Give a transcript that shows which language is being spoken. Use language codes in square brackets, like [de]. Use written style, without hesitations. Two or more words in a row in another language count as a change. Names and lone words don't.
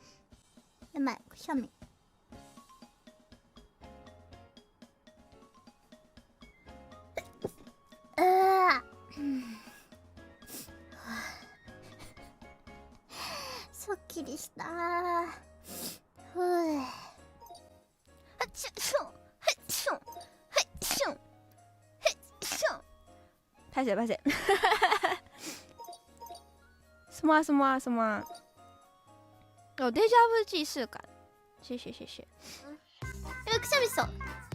[ja] やばい、くしゃみ。すっきりしたー。ふぅ。 [zh] 拍手拍手什么什么什么？有 [fr] déjà vu [zh] 既视感，谢谢谢谢。 [ja] くしゃみそう。